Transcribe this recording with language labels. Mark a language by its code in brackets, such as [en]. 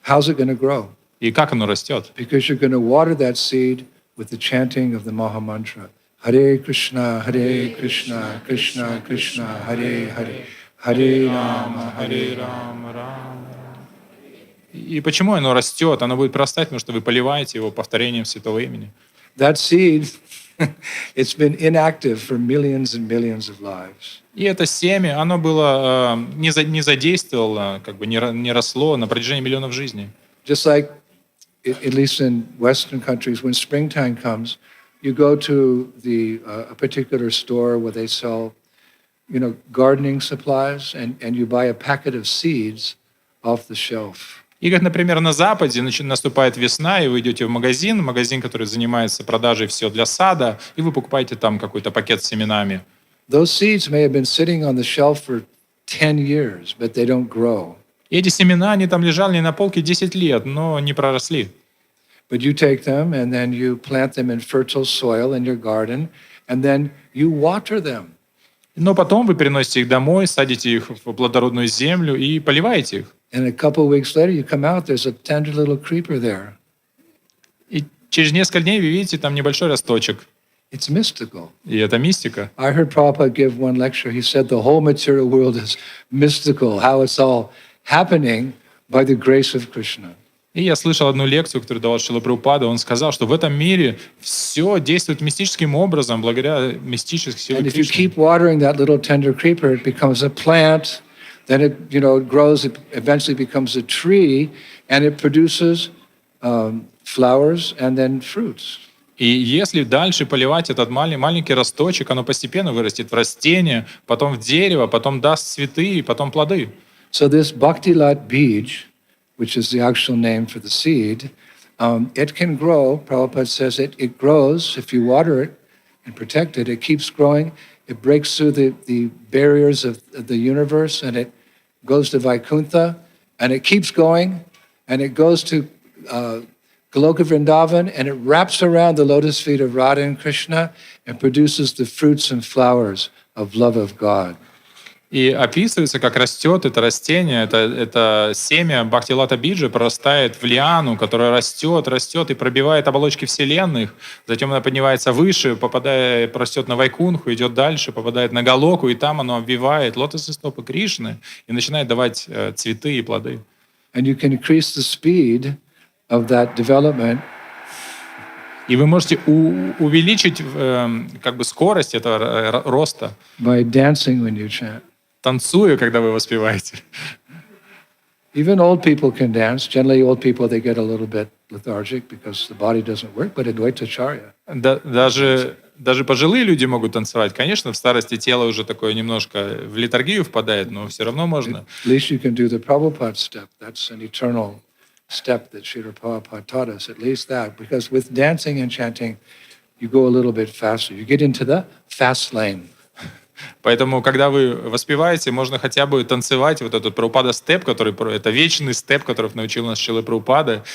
[en] How's it going to grow? [ru] И как оно растет? [en] Because you're going to water that seed with the chanting of the Maha Mantra. [sa] Hare Krishna, Krishna Krishna, Hare Hare, Hare Rama, [ru] Рама. И почему оно растет? Оно будет прорастать, потому что вы поливаете его повторением святого имени. [en] That seed, it's been inactive for millions and millions of lives. [ru] И это семя, оно было не задействовало, не росло на протяжении миллионов жизней. [en] Just like, at least in Western countries, when springtime comes, you go to a particular store where they sell, gardening supplies, and you buy a packet of seeds off the shelf. [ru] И как, например, на Западе наступает весна, и вы идете в магазин, который занимается продажей всего для сада, и вы покупаете там какой-то пакет с семенами. [en] Those seeds may have been sitting on the shelf for 10 years, but they don't grow. [ru] И эти семена, они там лежали на полке 10 лет, но не проросли. [en] But you take them and then you plant them in fertile soil in your garden, and then you water them. [ru] Но потом вы переносите их домой, садите их в плодородную землю и поливаете их. [en] And a couple of weeks later, you come out, there's a tender little creeper there. [ru] И через несколько дней вы видите там небольшой росточек. [en] It's mystical. [ru] И это мистика. [en] I heard Prabhupada give one lecture. He said the whole material world is mystical, how it's all happening by the grace of Krishna. [ru] И я слышал одну лекцию, которую давал Шрила Прабхупада. Он сказал, что в этом мире все действует мистическим образом, благодаря мистической силе [en] And if you [ru] Кришны. [en] keep watering that little tender creeper, it becomes a plant, then it, it grows, it eventually becomes a tree, and it produces flowers and then fruits. [ru] И если дальше поливать этот маленький росточек, оно постепенно вырастет в растение, потом в дерево, потом даст цветы и потом плоды. [en] So this Bhakti-lat bij, which is the actual name for the seed, it can grow. Prabhupada says it grows if you water it and protect it. It keeps growing. It breaks through the barriers of the universe, and it goes to Vaikuntha, and it keeps going, and it goes to Goloka Vrindavan, and it wraps around the lotus feet of Radha and Krishna and produces the fruits and flowers of love of God. [ru] И описывается, как растет это растение, это семя Бхакти-лата биджи прорастает в лиану, которая растет и пробивает оболочки вселенных, затем она поднимается выше, растет на Вайкунху, идет дальше, попадает на Галоку, и там оно обвивает лотосные стопы Кришны и начинает давать цветы и плоды. [en] And you can increase the speed of that development. [ru] И вы можете увеличить скорость этого роста, [en] By dancing when you chant. [ru] танцуя, когда вы воспеваете. [en] Even old people can dance. Generally, old people, they get a little bit lethargic because the body doesn't work, but Advaita Charya. [ru] Даже пожилые люди могут танцевать. Конечно, в старости тело уже такое немножко в летаргию впадает, но все равно можно. [en] At least you can do the Prabhupada step. That's an eternal step that Srila Prabhupada taught us, at least that. Because with dancing and chanting, you go a little bit faster. You get into the fast lane. [ru] Поэтому, когда вы воспеваете, можно хотя бы танцевать вот этот Прабхупада степ, это вечный степ, который научил нас Шрила Прабхупада.